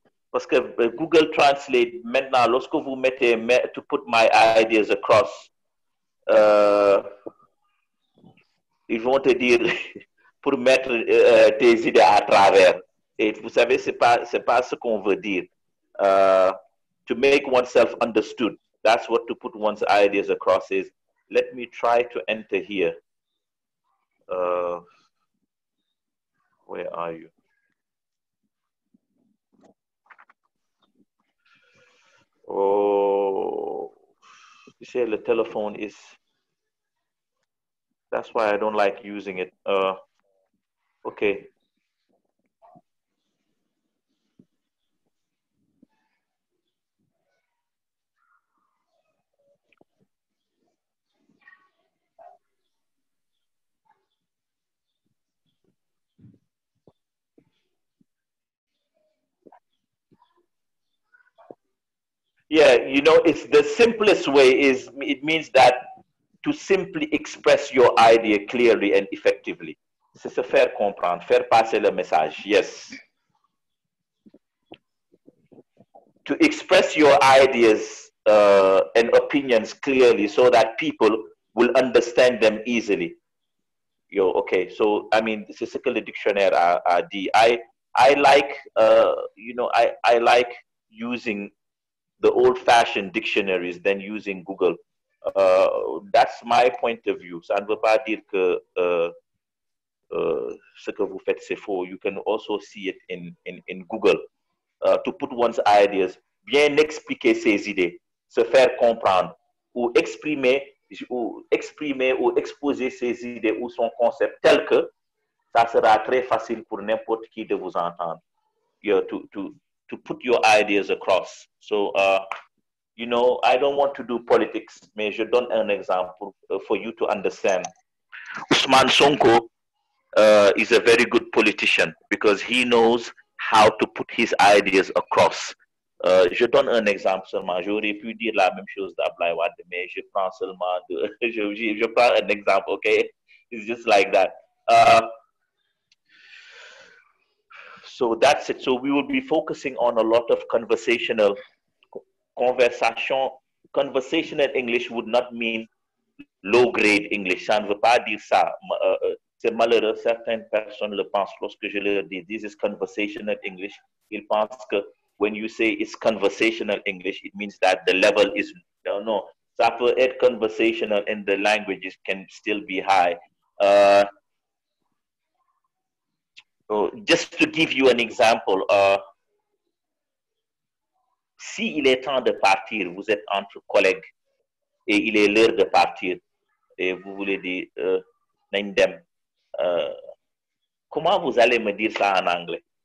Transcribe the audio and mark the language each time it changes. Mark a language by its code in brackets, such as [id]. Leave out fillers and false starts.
[fr] Parce que Google Translate, maintenant, lorsque vous mettez [en] to put my ideas across, [fr] ils vont te dire pour mettre tes idées à travers. Et vous savez, c'est pas ce qu'on veut dire. [en] To make oneself understood. That's what to put one's ideas across is. Let me try to enter here. Where are you? Oh, you say the telephone is. That's why I don't like using it. Okay. Yeah, you know, it's the simplest way is it means that to simply express your idea clearly and effectively. [fr] C'est se faire comprendre, faire passer le message. [en] Yes. To express your ideas and opinions clearly so that people will understand them easily. Okay, so I mean, [fr] c'est ce que le dictionnaire a dit. [en] I like, you know, I like using the old-fashioned dictionaries than using Google. That's my point of view. [fr] Ça ne veut pas dire que ce que vous faites c'est faux. [en] You can also see it in Google. To put one's ideas, [fr] bien expliquer ses idées, se faire comprendre, ou exprimer ou exposer ses idées ou son concept tel que ça sera très facile pour n'importe qui de vous entendre. [en] To put your ideas across. So, you know, I don't want to do politics, [fr] mais je donne un exemple [en] for you to understand. Ousmane Sonko is a very good politician because he knows how to put his ideas across. [fr] Je donne un exemple seulement. J'aurais pu dire la même chose d'Ablaye Wade, mais je prends seulement je prends un exemple, okay? [en] It's just like that. So that's it. So we will be focusing on a lot of conversational conversation. Conversational English would not mean low grade English. [fr] Ça ne veut pas dire ça. C'est malheureux, certaines personnes le pensent lorsque je leur dis [en] this is conversational English. [fr] Ils pensent que [en] when you say it's conversational English, it means that the level is no. [fr] Ça peut être [en] conversational and the languages can still be high. Just to give you an example, [fr] si il est temps de partir, vous êtes entre collègues et il est l'heure de partir et vous voulez dire Naindem, comment vous allez me dire ça en anglais?